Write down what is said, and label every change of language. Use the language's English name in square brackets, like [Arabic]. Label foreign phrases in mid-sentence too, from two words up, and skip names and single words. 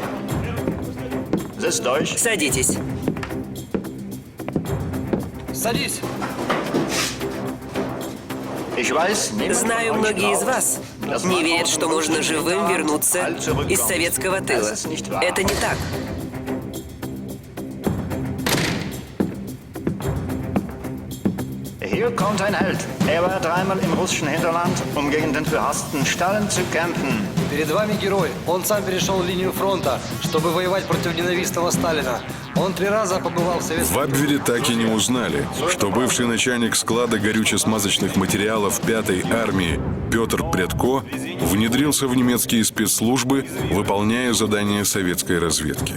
[Russian] Садитесь. Садись! Знаю, многие из вас Не верят, что можно живым вернуться из советского тыла. Это не так. [German] Hier kommt ein Held. Er war dreimal im russischen Hinterland, um gegen den verhassten Stalin zu kämpfen. [Russian] Перед вами герой. Он сам перешел линию фронта, чтобы воевать против ненавистного Сталина. Он 3 раза побывал в В Советском... Абвере так и не узнали, что бывший начальник склада горюче-смазочных материалов 5-й армии Петр Прядко внедрился в немецкие спецслужбы, выполняя задания советской разведки.